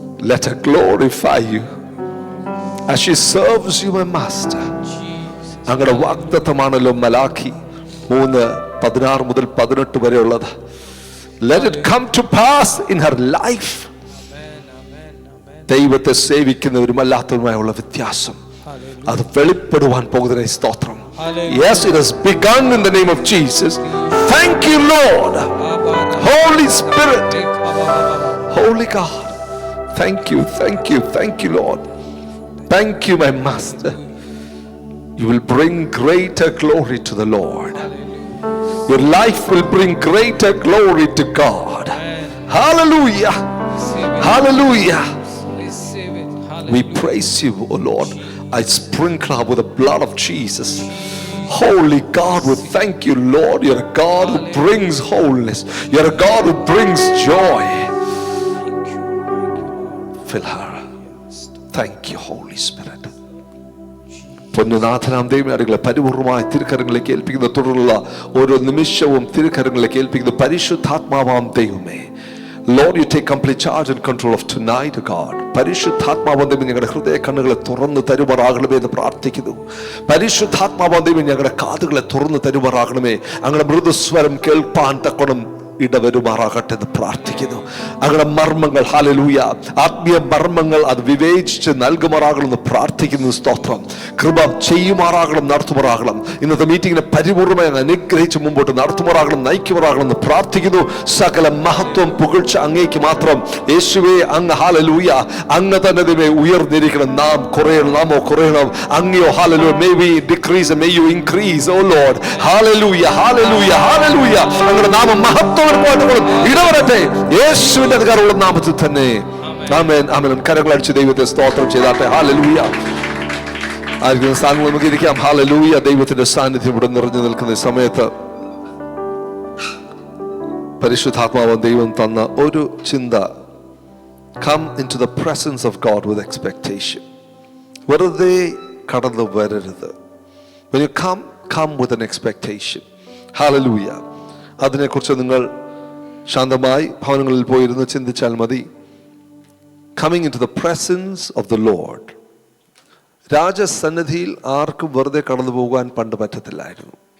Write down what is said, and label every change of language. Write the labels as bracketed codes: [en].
[en] Let her glorify you as she serves you, my Master. [ml] അങ്ങയുടെ വാഗ്ദത്തമാണല്ലോ മലാഖി 3:16 മുതൽ 18 വരെ ഉള്ളത്. [en] Let it come to pass in her life. [ml] ദൈവത്തെ സേവിക്കുന്നവരും അല്ലാത്തവരുമായുള്ള വ്യത്യാസം അത് വെളിപ്പെടുവാൻ പോകുന്ന സ്തോത്രം. [en] Yes, it has begun in the name of Jesus. Thank you, Lord. Holy Spirit. Holy God. Thank you, thank you, thank you, Lord. Thank you, my Master. You will bring greater glory to the Lord. Your life will bring greater glory to God. Hallelujah. Hallelujah. Receive it. We Hallelujah. praise you, O Lord. I sprinkle her with the blood of Jesus. Holy God, we thank you, Lord. You're a God who brings wholeness. You're a God who brings joy. Fill her. Thank you, Holy Spirit. [ml] പൊന്നുനാഥനാം ദൈവങ്ങളെ പരിപൂർണമായ തിരുക്കരങ്ങളിലേക്ക് ഏൽപ്പിക്കുന്ന തുടർന്നുള്ള ഓരോ നിമിഷവും തിരുക്കരങ്ങളിലേക്ക് ഏൽപ്പിക്കുന്ന പരിശുദ്ധാത്മാവാം ദൈവമേ. [en] Lord, you take complete charge and control of tonight, God. [ml] പരിശുദ്ധാത്മാവന്തം ഞങ്ങളുടെ ഹൃദയ കണ്ണുകളെ തുറന്നു തരുമാറാകണമേ എന്ന് പ്രാർത്ഥിക്കുന്നു. പരിശുദ്ധാത്മാവന്തം ഞങ്ങളുടെ കാതുകളെ തുറന്നു തരുമാറാകണമേ. അങ്ങനെ മൃദുസ്വരം കേൾപ്പാൻ തക്കണം ഇടവരുമാറാകട്ടെ എന്ന് പ്രാർത്ഥിക്കുന്നു. അങ്ങനെ മർമ്മങ്ങൾ, ഹല്ലേലൂയ, ആത്മീയ മർമ്മങ്ങൾ അത് വിവേചിച്ച് നൽകുമാറാകണമെന്ന് പ്രാർത്ഥിക്കുന്നു. സ്തോത്രം. കൃപ ചെയ്യുമാറാകണം, നടത്തുമാറാകണം. ഇന്നത്തെ മീറ്റിങ്ങിനെ പരിപൂർണമായി അനുഗ്രഹിച്ച് മുമ്പോട്ട് നടത്തുമാറാകണം, നയിക്കുമാറാകണം എന്ന് പ്രാർത്ഥിക്കുന്നു. സകല മഹത്വം പുകഴ്ച അങ്ങേക്ക് മാത്രം. യേശുവേ, അങ്ങ് ഹല്ലേലൂയ, അങ്ങ് തന്നെ ദൈവമേ ഉയർന്നിരിക്കണം. നാം കുറയണം, നാമോ കുറയണം. അങ്ങയോ hallelujah, [en] may we decrease and may you increase, oh Lord. Hallelujah, hallelujah, hallelujah. [ml] അങ്ങയുടെ നാമം മഹത്വം ഇടവരട്ടെ യേശുവിന്റെ അധികാരമുള്ള നാമത്തിൽ തന്നെ. ആമേൻ, ആമേൻ. കരങ്ങളടിച്ച് ദൈവത്തെ സ്തോത്രം ചെയ്താട്ടെ. ഹല്ലേലൂയ. ആയിരിക്കുന്ന സ്ഥാനങ്ങൾ നമുക്ക് ഇരിക്കാം. ഹല്ലേലൂയ. ദൈവത്തിന്റെ സാന്നിധ്യം ഇവിടെ നിറഞ്ഞു നിൽക്കുന്ന സമയത്ത് പരിശുദ്ധാത്മാവ് ദൈവം തന്ന ഒരു ചിന്ത, [en] come into the presence of God with expectation. [ml] വെറുതെ കടന്നു വരരുത്. [en] When you come with an expectation. Hallelujah. [ml] അതിനെക്കുറിച്ച് നിങ്ങൾ ശാന്തമായി ഭവനങ്ങളിൽ പോയിരുന്ന് ചിന്തിച്ചാൽ മതി. [en] Coming into the presence of the Lord. [ml] രാജസന്നിധിയിൽ ആർക്കും വെറുതെ കടന്നു പോകാൻ പണ്ട് പറ്റത്തില്ലായിരുന്നു.